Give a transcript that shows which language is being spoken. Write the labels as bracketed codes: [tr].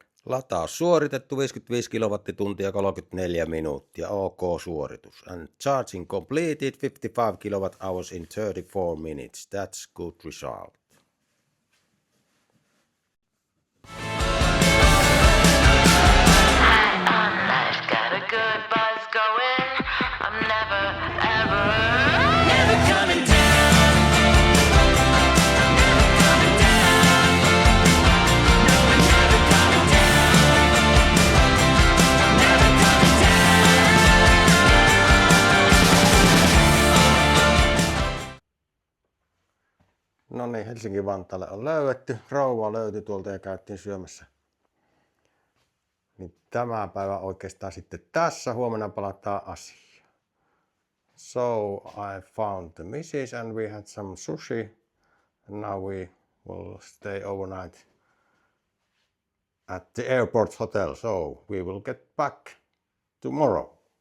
[fi] Lataus suoritettu 55 kilowattituntia 34 minuuttia, OK suoritus. [en] And charging completed 55 kWh in 34 minutes. That's good result. I've got a good buzz going. I'm never, ever, never coming down. [fi] No niin, Helsinki-Vantaalle on löydetty. Rouva löytyi tuolta ja käytiin syömässä. Niin tämä päivä oikeastaan sitten tässä. Huomenna palataan asiaan. [en] So I found the missus and we had some sushi. And now we will stay overnight at the airport hotel. So we will get back tomorrow.